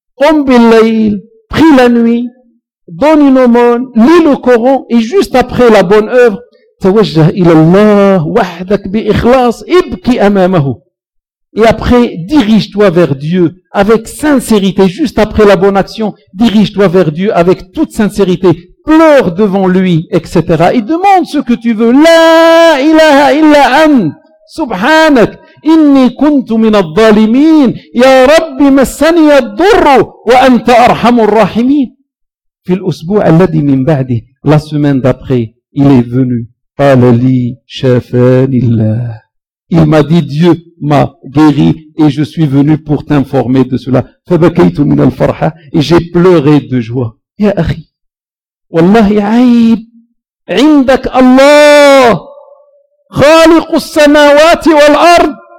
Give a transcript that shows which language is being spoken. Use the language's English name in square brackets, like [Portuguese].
[Arabic] Om bilayl, [French] prie la nuit, donne une aumône, lis le Coran, et juste après la bonne œuvre, [Arabic] tawajjah ila Allah wahdak bi ikhlas, ibki amamahu. [French] Et après, dirige-toi vers Dieu avec sincérité, juste après la bonne action, dirige-toi vers Dieu avec toute sincérité, pleure devant lui, etc. Et demande ce que tu veux. [Arabic] La ilaha illa an, subhanak. إني كنت من الظالمين يا رب مسني الضر وأنت أرحم الراحمين. في الأسبوع الذي من بعده, [French] la semaine d'après, il est venu. [Arabic] قال لي شافاني الله. [French] Il m'a dit, Dieu m'a guéri et je suis venu pour t'informer de cela. [Arabic] فبكيت من الفرحة, [French] et j'ai pleuré de joie. [Arabic] يا أخي والله عيب عندك الله خالق السماوات والأرض.